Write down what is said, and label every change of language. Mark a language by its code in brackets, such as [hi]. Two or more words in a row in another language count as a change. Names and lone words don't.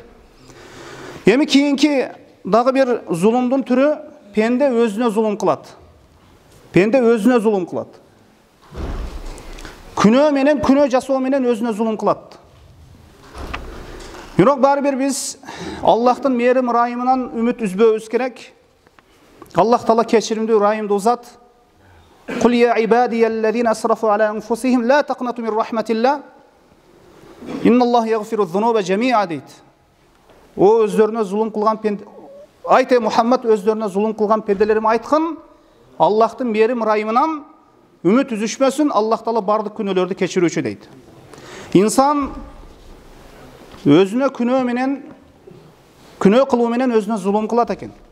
[ky] Эми кийинки дагы бир зулумдун түрү пенде өзүнө зулум кылат. Күнөө жасоо менен өзүнө зулум кылат. Бирок баары бир биз Аллахтын мээрим ырайымынан үмүт үзбөбүз керек. Аллах Таала кечиримдүү, ырайымдуу зат. [ar] قل يا عبادي الذين أسرفوا على أنفسهم لا تقنطوا من رحمة الله. إن الله يغفر الذنوب جميعا дейт. [ky] О өздөрүнө зулум кылган пенде, айты Мухаммад өздөрүнө зулум кылган пенделерим айткын, Аллахтын мээрим ырайымынан үмүт үзүшмөсүн, Аллах Таала бардык күнөөлөрдү кечирүүчү дейт. Инсан өзүнө күнөө кылуу менен өзүнө зулум кылат экен.